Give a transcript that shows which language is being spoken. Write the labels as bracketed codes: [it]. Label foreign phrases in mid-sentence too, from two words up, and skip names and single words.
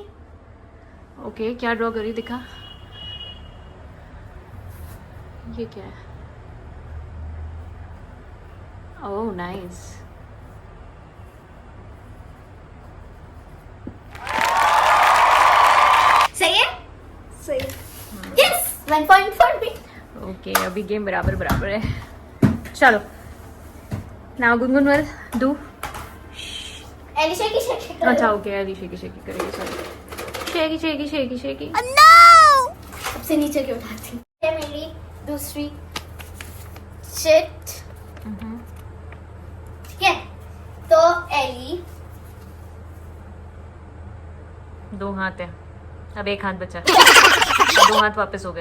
[hi] ओके, क्या ड्रॉ करी दिखा। ये क्या है? [en] oh nice. [hi] सही है. सही. [en] yes 1 point for me. [hi] ओके, अभी गेम बराबर बराबर है. चलो. [en] now Gungun will do. [hi] एली शेकी शेकी. अच्छा ओके, अली शेकी शेकी करेगी. सॉरी. शेकी शेकी शेकी शेकी. सबसे नीचे की उठाती हूँ. ये मेरी दूसरी शिट. ठीक है, तो एली. 2 हाथ है. अब 1 हाथ बचा. 2 हाथ वापस हो गए.